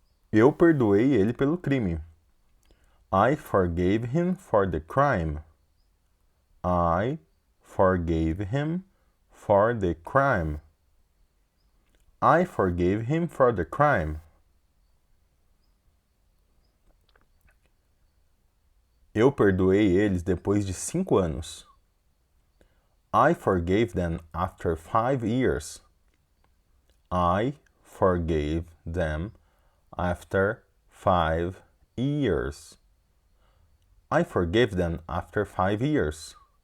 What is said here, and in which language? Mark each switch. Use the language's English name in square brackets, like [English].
[Portuguese] Eu perdoei ele pelo crime. [English] I forgave him for the crime. I forgave him for the crime. I forgave him for the crime. [Portuguese] Eu perdoei eles depois de 5 anos. [English] I forgave them after 5 years. I forgave them after 5 years. I forgave them after 5 years.